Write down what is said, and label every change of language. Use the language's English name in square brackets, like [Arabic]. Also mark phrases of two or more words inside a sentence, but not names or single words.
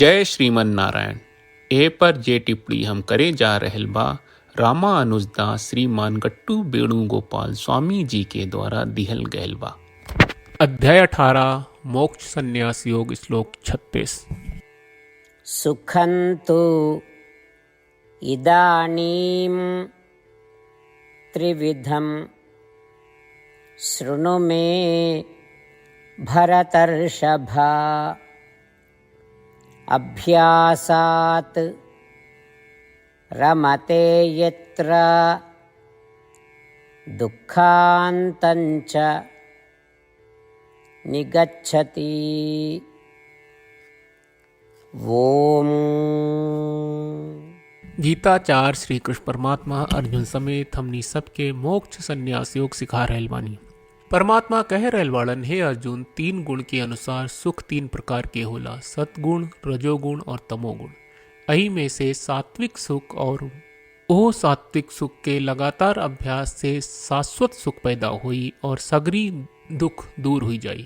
[Bhojpuri] जय श्रीमन नारायण। ए पर जे टिप्पणी हम करे जा रहल बा रामानुजदास श्रीमान गट्टू वेणुगोपाल स्वामी जी के द्वारा दिहल गयल बा। अध्याय 18 मोक्ष संन्यास योग श्लोक 36। [Sanskrit] सुखं तु इदानीं त्रिविधं शृणु मे भरतर्षभा अभ्यासात् रमते यत्र दुःखान्तञ्च निगच्छति। [Bhojpuri] ओम। गीताचार्य श्री कृष्ण परमात्मा अर्जुन समेत हमनी सबके मोक्ष संन्यास योग सिखा रहल बानी। परमात्मा कह रहल वाड़न, हे अर्जुन, 3 गुण के अनुसार सुख 3 प्रकार के होला, सतगुण, रजोगुण और तमोगुण। अही में से सात्विक सुख और ओह सात्विक सुख के लगातार अभ्यास से शाश्वत सुख पैदा हुई और सगरी दुख दूर हुई जाई।